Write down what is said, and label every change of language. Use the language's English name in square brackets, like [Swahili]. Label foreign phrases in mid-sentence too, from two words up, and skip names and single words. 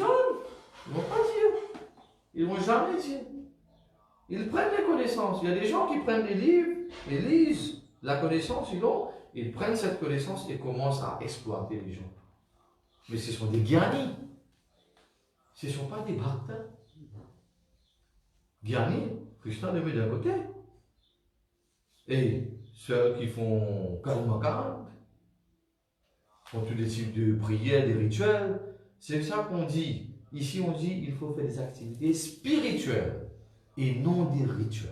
[French] Ils ne vont pas dire. Ils ne vont jamais dire. Ils prennent les connaissances. Il y a des gens qui prennent des livres et lisent la connaissance, sinon ils prennent cette connaissance et commencent à exploiter les gens. Mais ce sont des gyanis. Ce ne sont pas des bhaktins. Gyani, Krishna le met d'un côté. Et ceux qui font karma font tous des types de prières, des rituels. C'est ça qu'on dit. Ici, on dit qu'il faut faire des activités spirituelles et non des rituels.